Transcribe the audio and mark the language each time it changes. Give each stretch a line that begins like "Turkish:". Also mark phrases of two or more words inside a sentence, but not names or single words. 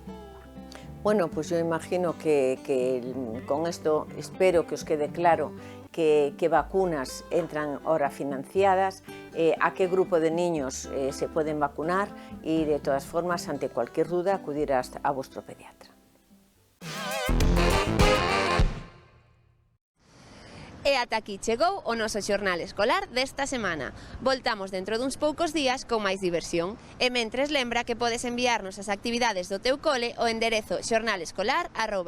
Spanish: Bueno, pues yo imagino que con esto espero que os quede claro qué vacunas entran ahora financiadas, a qué grupo de niños se pueden vacunar y de todas formas, ante cualquier duda, acudir a vuestro pediatra.
Galician: E ata aquí chegou o noso xornal escolar desta semana. Voltamos dentro duns poucos días con máis diversión. E mentres lembra que podes enviarnos as actividades do teu cole ao enderezo xornalescolar@telemiño.com.